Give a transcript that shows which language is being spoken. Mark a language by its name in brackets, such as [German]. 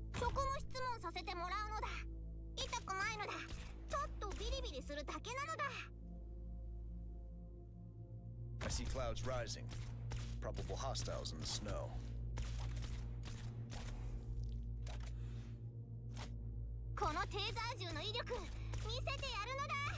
[Japanese] そこも質問させてもらうのだ。痛くないのだ。ちょっとビリビリするだけなのだ。 [English] I see clouds rising. Probable hostiles in the snow. [Japanese] このテーザー銃の威力見せてやるのだ。